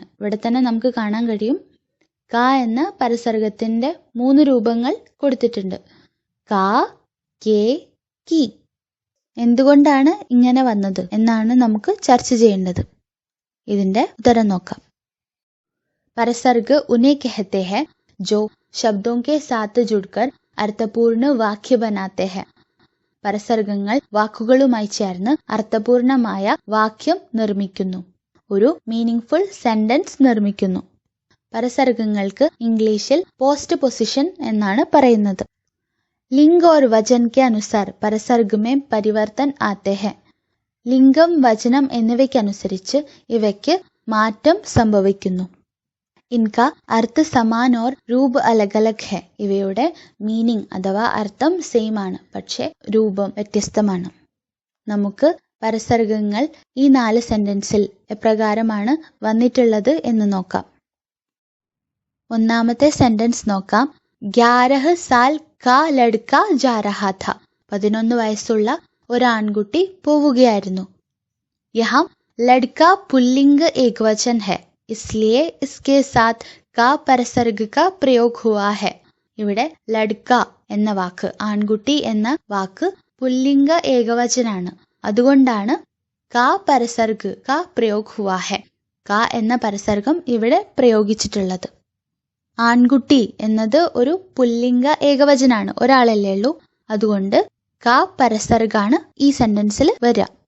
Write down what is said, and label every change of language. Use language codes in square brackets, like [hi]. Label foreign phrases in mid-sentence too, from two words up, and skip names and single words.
[ml] ഇവിടെ തന്നെ നമുക്ക് കാണാൻ കഴിയും, കാ എന്ന പരസർഗത്തിന്റെ 3 രൂപങ്ങൾ കൊടുത്തിട്ടുണ്ട്. കാ, കേ, കി. എന്തുകൊണ്ടാണ് ഇങ്ങനെ വന്നത് എന്നാണ് നമുക്ക് ചർച്ച ചെയ്യേണ്ടത്. ഇതിന്റെ ഉത്തരം നോക്കാം. [hi] परसर्ग उन्हें कहते हैं जो शब्दों के साथ जुड़कर अर्थपूर्ण वाक्य बनाते हैं. [ml] പരസർഗങ്ങൾ വാക്കുകളുമായി ചേർന്ന് അർത്ഥപൂർണമായ വാക്യം നിർമ്മിക്കുന്നു, ഒരു [en] meaningful sentence [ml] നിർമ്മിക്കുന്നു. പരസർഗങ്ങൾക്ക് ഇംഗ്ലീഷിൽ [en] post position [ml] എന്നാണ് പറയുന്നത്. [hi] ലിംഗ और वचन के अनुसार परसर्ग में परिवर्तन आते हैं. [ml] ലിംഗം, വചനം എന്നിവയ്ക്കനുസരിച്ച് ഇവയ്ക്ക് മാറ്റം സംഭവിക്കുന്നു. [hi] इनका अर्थ समान और रूप अलग अलग है. [ml] ഇവയുടെ മീനിങ് അഥവാ അർത്ഥം സെയിം ആണ്, പക്ഷെ രൂപം വ്യത്യസ്തമാണ്. നമുക്ക് പരസർഗങ്ങൾ ഈ 4 സെന്റൻസിൽ എപ്രകാരമാണ് വന്നിട്ടുള്ളത് എന്ന് നോക്കാം. 1ാമത്തെ സെന്റൻസ് നോക്കാം. [hi] 11 साल का लड़का जा रहा था. [ml] 11 വയസ്സുള്ള ഒരാൺകുട്ടി പോവുകയായിരുന്നു. [hi] यहां लड़का पुल्लिंग एकवचन है, इसलिए इसके साथ का परसर्ग का प्रयोग हुआ है. [ml] ഇവിടെ ലഡ്ക എന്ന വാക്ക്, ആൺകുട്ടി എന്ന വാക്ക് പുല്ലിംഗ ഏകവചനാണ്, അതുകൊണ്ടാണ് [hi] का परसर्ग का प्रयोग हुआ है, [ml] കാ എന്ന പരസർഗം ഇവിടെ പ്രയോഗിച്ചിട്ടുള്ളത്. ആൺകുട്ടി എന്നത് ഒരു പുല്ലിംഗ ഏകവചനാണ്, ഒരാളല്ലേ ഉള്ളൂ, അതുകൊണ്ട് കാ പരസർഗാണ് ഈ സെന്റൻസിൽ വരിക.